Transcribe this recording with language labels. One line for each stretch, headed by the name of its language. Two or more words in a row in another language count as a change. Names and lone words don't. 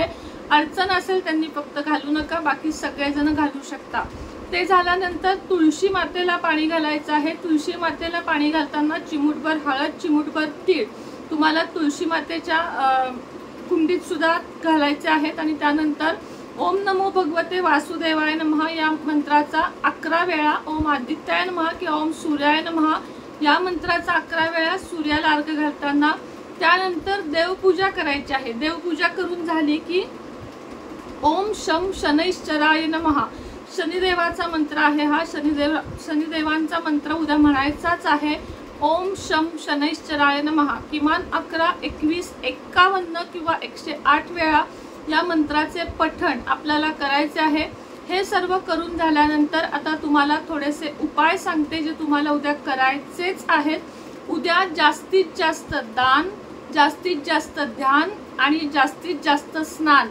Marathi: अडचण असेल त्यांनी फक्त घालू नका, बाकी सगळेजण घालू शकता। ते झाल्यानंतर तुळशी मातेला पाणी घालायचं आहे। तुळशी मातेला पाणी घालताना चिमूटभर हळद, चिमूटभर तीळ तुम्हाला तुळशी मातेच्या कुंडीत सुद्धा घालायचे आहेत आणि त्यानंतर
Sanskrit: ओम नमो भगवते वासुदेवाय नमः
Marathi: या मंत्राचा 11 वेळा,
Sanskrit: ओम आदित्याय नमः
Marathi: किंवा
Sanskrit: ओम सूर्याय नमः
Marathi: या मंत्राचा 11 वेळा सूर्याला अर्घ्य घालताना त्यानंतर देवपूजा करायची आहे। देवपूजा करून झाली की
Sanskrit: ओम शम शनैश्चराय नमः
Marathi: शनिदेवाचा मंत्र आहे हा. शनिदेवांचा मंत्र उद्या म्हणायचाच आहे.
Sanskrit: ओम शम शनैश्चराय नमः.
Marathi: किमान 11, 21, 51 किंवा 108 वेळा या मंत्राचे पठण आपल्याला करायचे आहे. हे सर्व करून झाल्यानंतर आता तुम्हाला थोडेसे उपाय सांगते जे तुम्हाला उद्या करायचेच आहेत. उद्या जास्तीत जास्त दान, जास्तीत जास्त ध्यान आणि जास्तीत जास्त स्नान.